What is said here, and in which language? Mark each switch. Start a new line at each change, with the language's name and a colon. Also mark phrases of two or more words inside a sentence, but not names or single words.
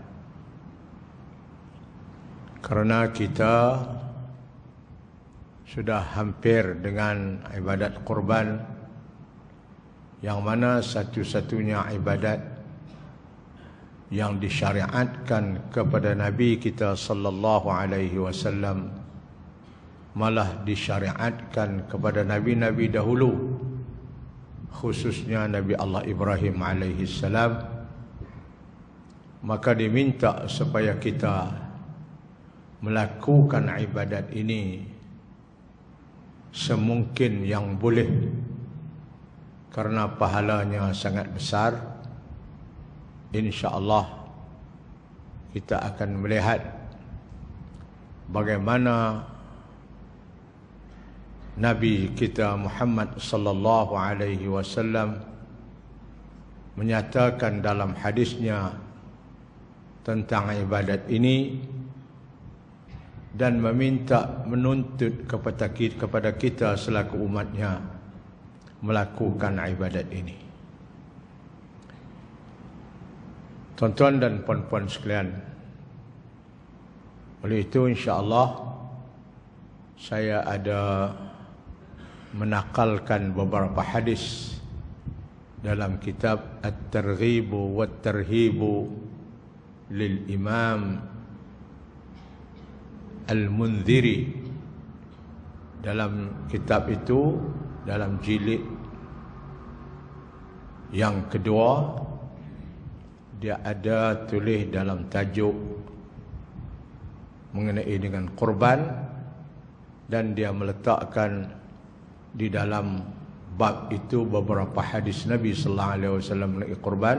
Malay: Kerana kita sudah hampir dengan ibadat kurban, yang mana satu-satunya ibadat yang disyariatkan kepada Nabi kita
Arabic: صلى الله عليه وسلم
Malay: malah disyariatkan kepada nabi-nabi dahulu, khususnya Nabi Allah Ibrahim
Arabic: عليه السلام.
Malay: Maka diminta supaya kita melakukan ibadat ini semungkin yang boleh, karena pahalanya sangat besar. InsyaAllah kita akan melihat bagaimana Nabi kita Muhammad
Arabic: صلى الله عليه وسلم
Malay: menyatakan dalam hadisnya tentang ibadat ini dan menuntut kepada kita selaku umatnya melakukan ibadat ini. Tuan-tuan dan puan-puan sekalian, oleh itu insya-Allah saya ada menakalkan beberapa hadis dalam kitab At-Targhib wa At-Tarhib lil Imam Al-Munziri. Dalam kitab itu, dalam jilid yang kedua, dia ada tulis dalam tajuk mengenai dengan kurban, dan dia meletakkan di dalam bab itu beberapa hadis Nabi
Arabic: صلى الله عليه وسلم
Malay: mengenai kurban.